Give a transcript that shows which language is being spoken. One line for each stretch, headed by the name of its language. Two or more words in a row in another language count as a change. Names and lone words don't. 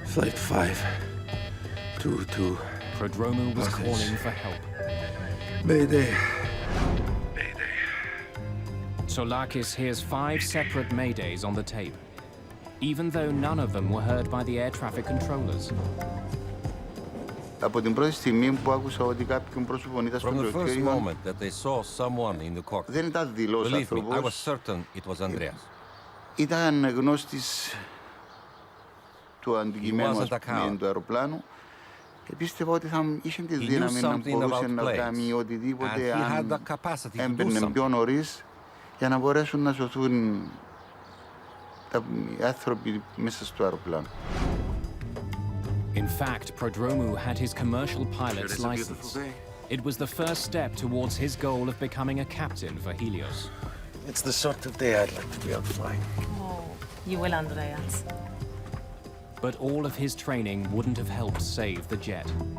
English: Flight 522. Prodromou was Athens. calling for help. Mayday. Tsoulakis hears 5 separate maydays on the tape, even though none of them were heard by the air traffic controllers.
Greek: Από την πρώτη στιγμή που άκουσα ότι κάποιον πρόσωπο ήταν στο
English: From the first
Greek: πτωχείο,
English: moment that they saw someone in the cockpit,
Greek: δεν ήταν δηλός
English: believe me, I was
Greek: άνθρωπος.
English: certain it was Andreas.
Greek: Ήταν γνώστης του αντικειμένου
English: wasn't a coward.
Greek: του αεροπλάνου. Πίστευα ότι θα είχε τη
English: He knew
Greek: δύναμη να
English: something
Greek: μπορούσε
English: about
Greek: να
English: planes,
Greek: κάνει
English: and
Greek: οτιδήποτε
English: he had the
Greek: αν
English: capacity to do
Greek: έμπαινε
English: something.
Greek: πιο νωρίς για να μπορέσουν να σωθούν οι άνθρωποι μέσα στο αεροπλάνο.
English: In fact, Prodromou had his commercial pilot's license. It was the first step towards his goal of becoming a captain for Helios. It's the sort of day I'd like to be out flying. Oh, you will, Andreas. But all of his training wouldn't have helped save the jet.